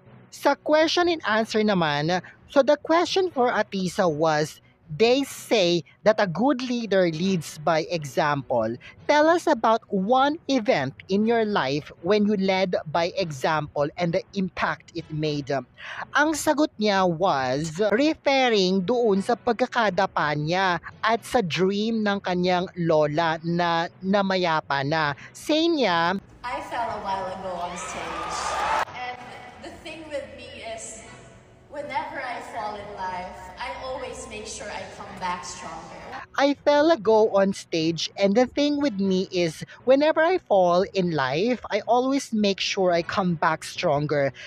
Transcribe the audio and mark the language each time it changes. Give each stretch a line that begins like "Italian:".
English: Sa question and answer naman, so the question for Atisa was, they say that a good leader leads by example. Tell us about one event in your life when you led by example and the impact it made.
Filipino: Ang sagot niya
English: was referring
Filipino: doon sa pagkakadapa niya at sa dream ng kanyang lola na namayapa na. Say niya,
English: I fell a while ago on stage. And the thing with me is, whenever I fall in life, I always make sure I come back stronger. I fell a go on stage, and the thing with me is whenever I fall in life, I always make sure I come back stronger.